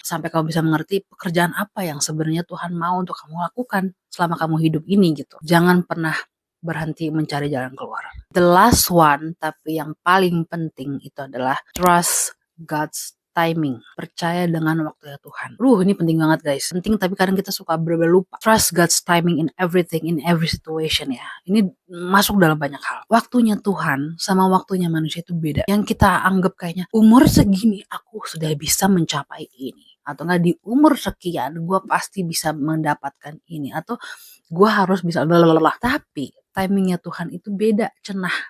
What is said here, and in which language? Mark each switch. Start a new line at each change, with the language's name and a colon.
Indonesian: Sampai kamu bisa mengerti pekerjaan apa yang sebenarnya Tuhan mau untuk kamu lakukan selama kamu hidup ini gitu. Jangan pernah berhenti mencari jalan keluar.
English: The last one,
Indonesian: tapi yang paling penting itu adalah
English: trust God's timing.
Indonesian: Percaya dengan waktunya Tuhan. Ini penting banget guys. Penting, tapi kadang kita suka lupa.
English: Trust God's timing in everything, in every situation ya.
Indonesian: Ini masuk dalam banyak hal. Waktunya Tuhan sama waktunya manusia itu beda. Yang kita anggap kayaknya umur segini aku sudah bisa mencapai ini. Atau enggak di umur sekian gue pasti bisa mendapatkan ini. Atau gue harus bisa lelah. Tapi timingnya Tuhan itu beda, cenah.